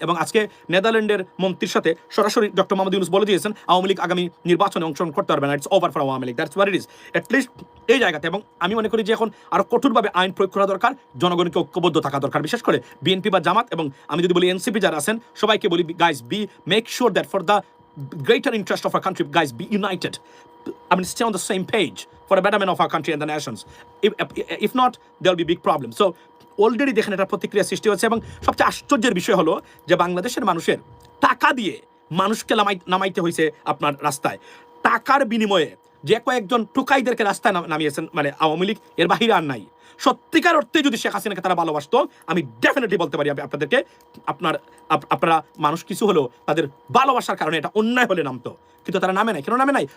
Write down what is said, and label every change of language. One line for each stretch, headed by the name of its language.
Bangla: এবং আজকে নেদারল্যান্ডের মন্ত্রীর সাথে সরাসরি ডক্টর মোহাম্মদ ইউনূস বলে দিয়েছেন আওয়ামী লীগ আগামী নির্বাচনে অংশগ্রহণ করতে পারবে না,
English: it's over for Awami League, that's what it is,
Bangla: at least এই জায়গাতে। এবং আমি মনে করি যে এখন আরো কঠোরভাবে আইন প্রয়োগ করা দরকার, জনগণকে ঐক্যবদ্ধ থাকা দরকার, বিশেষ করে বিএনপি বা জামাত, এবং আমি যদি বলি এনসিপি যারা আছেন সবাইকে বলি
English: Guys make sure that for the greater interest of our country, guys, be united. I mean, stay on the same page for the betterment of our country and the nations. If not, there will be big problems.
Bangla: So, already দেখেন এটা প্রতিক্রিয়া সৃষ্টি হচ্ছে। এবং সবচেয়ে আশ্চর্যের বিষয় হলো যে বাংলাদেশের মানুষের টাকা দিয়ে মানুষকে নামাইতে হয়েছে আপনার রাস্তায়, টাকার বিনিময়ে যে কয়েকজন টুকাইদেরকে রাস্তায় নামিয়েছেন মানে আওয়ামী লীগ, এর বাহিরে আর নাই। সত্যিকার অর্থে যদি শেখ হাসিনাকে তারা ভালোবাসতো, আমি ডেফিনেটলি বলতে পারি আপনাদেরকে, আপনারা মানুষ কিছু হলেও তাদের ভালোবাসার কারণে এটা অন্যায় হলে নামতো, কিন্তু তারা নামে নাই। কেন নামে নাই?